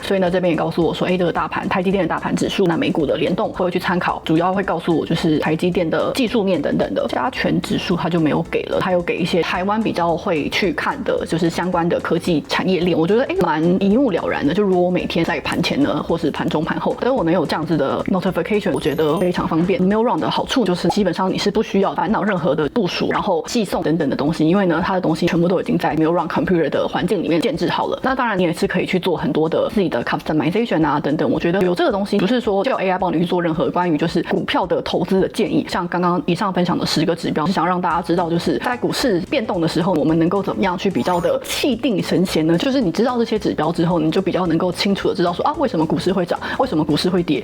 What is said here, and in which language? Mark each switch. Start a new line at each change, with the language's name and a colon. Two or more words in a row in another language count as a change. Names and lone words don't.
Chinese: 所以呢，這邊也告訴我說，這個大盤台積電的大盤指數，那美股的聯動會去參考，主要會告訴我就是台積電的技術面等等的。加權指數它就沒有給了，它有給一些台灣比較會去看的，就是相關的科技產業鏈。我覺得蠻一目了然的。就如果我每天在盤前呢，或是盤中盤後，所以我能有這樣子的 notification， 我覺得非常方便。Mail Run 的好處就是基本上你是不需要煩惱任何的部署，然後寄送等等的東西，因為呢它的東西全部都已經在 Mail Run Computer 的環境裡面建置好了。那當然你也是可以去做很多的自己的 customization 啊等等。我覺得有這個東西不是說叫 AI 幫你去做任何關於就是股票的投資的建議。像剛剛以上分享的10個指標，是想讓大家知道就是在股市變動的時候，我們能夠怎麼樣去比較的气定神閒呢？就是你知道這些指標之後，你就比较能夠清楚的知道說為什麼股市會漲，為什麼股市會跌。